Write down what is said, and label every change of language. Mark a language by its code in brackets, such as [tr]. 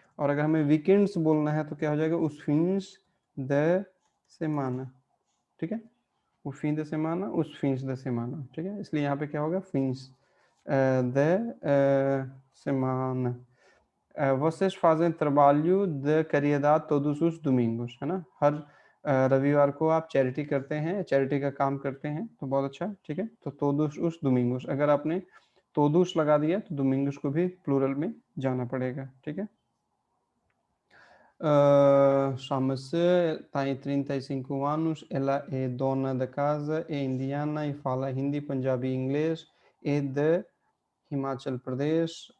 [hi] और अगर हमें वीकेंड्स बोलना है तो क्या हो जाएगा, [pt] उस फिन्स द सेमाना, [hi] ठीक है। [pt] वो फी द सेमाना, [hi] उस फिन्स द सेमाना, ठीक है। इसलिए यहाँ पे क्या होगा, fins the semana। [pt] Vocês fazem trabalho de caridade todos os domingos, [hi] है ना। हर रविवार को आप चैरिटी करते हैं, चैरिटी का काम करते हैं, तो बहुत अच्छा, ठीक है। तो todos os domingos, अगर आपने todos लगा दिया तो domingos को भी प्लूरल में जाना पड़ेगा, ठीक है। [pt] Chama-se, tem 35 anos, ela é dona da casa, é indiana e fala hindi, पंजाबी, इंग्लिश, é de हिमाचल प्रदेश।